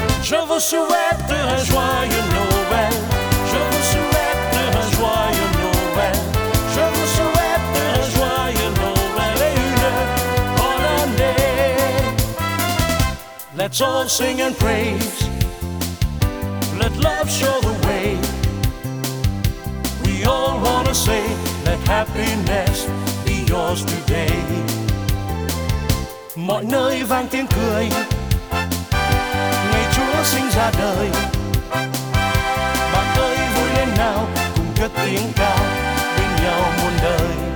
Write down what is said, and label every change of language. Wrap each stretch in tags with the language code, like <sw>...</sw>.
<fr>Je vous souhaite un joyeux Noël. Je vous souhaite un joyeux Noël. Je vous souhaite un joyeux Noël et une bonne année.</fr> <en>Let's all sing and praise. Let love show the way. We all wanna say, let happiness be yours today.</en> <vi>Mọi nơi vang tiếng cười, sinh ra đời. Bạn ơi vui lên nào, cùng cất tiếng ca bên nhau muôn đời.</vi>